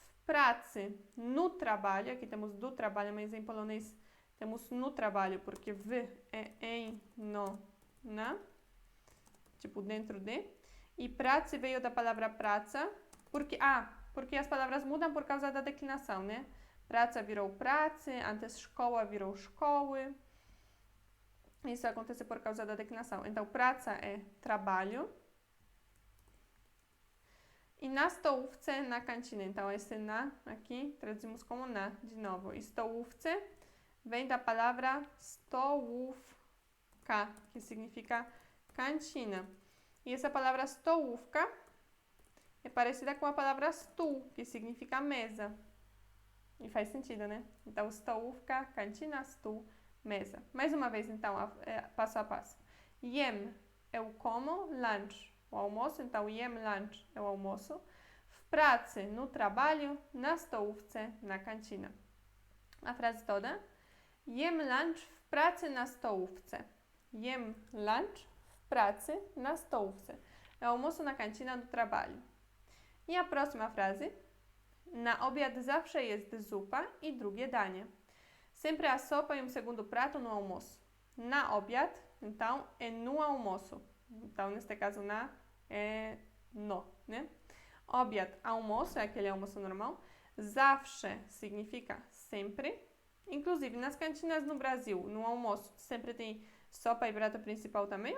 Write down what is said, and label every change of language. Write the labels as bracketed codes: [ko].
[pt] Pracy, no trabalho, aqui temos do trabalho, mas em polonês temos no trabalho, porque w é em, no, na, tipo dentro de. E pracy veio da palavra praca, porque as palavras mudam por causa da declinação, né? Praca virou pracy, antes szkoła virou szkoły. Isso acontece por causa da declinação. Então, praca é trabalho. E na stołówce, na cantina. Então, esse na aqui traduzimos como na, de novo. E stołówce vem da palavra stołówka, que significa cantina. E essa palavra stołówka é parecida com a palavra stół, que significa mesa. E faz sentido, né? Então, stołówka, cantina, stół, mesa. Mais uma vez, então, passo a passo. Jem, eu como, lunch, o almoço. Então, jem lunch é o almoço. W pracy, no trabalho. Na stołówce, na cantina. A frase toda? [pl] Jem lunch w pracy na stołówce. Jem lunch w pracy na stołówce. [pt] É o almoço na cantina do trabalho. E a próxima frase? [pl] Na obiad zawsze jest zupa e drugie danie. [pt] Sempre há sopa e segundo prato no almoço. Na obiad, então, é no almoço. Então, neste caso, na é no, né? Obiad, almoço, é aquele almoço normal. Zawsze significa sempre. Inclusive, nas cantinas no Brasil, no almoço, sempre tem sopa e prato principal também?